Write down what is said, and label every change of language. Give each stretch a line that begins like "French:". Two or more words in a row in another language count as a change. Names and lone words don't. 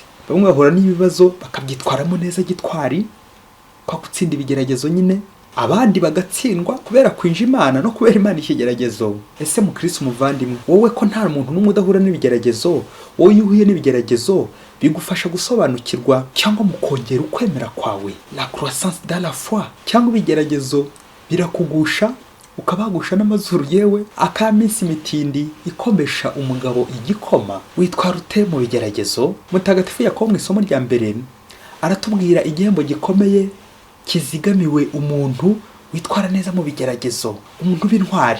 Kinyarwanda: Bamwe bahura n'ibibazo bakabyitwaramo neza gitwari, kwa gutsinda ibigeragezo nyine, abandi bagatsindwa kubera kwinja Imana no kubera Imana ikigeragezo. Ese mu Kristo muvandimwe, wowe ko nta muntu n'umwe udahura n'ibigeragezo, wowe iyo uhuye n'ibigeragezo bigufasha gusobanukirwa cyangwa mu kongera ukwemera kwawe,
French: la croissance dans la foi,
Kinyarwanda: cyangwa ibigeragezo birakugusha ukabagusha n'amazuru yewe akaminsi mitindi ikomesha umugabo igikoma? Witwara ute mu bigeragezo? Mutagatifu Yakobo mu isomo rya mbere aratubwira igihembo gikomeye kizigamiwe umuntu witwara neza mu bigeragezo, umuntu w'intwari.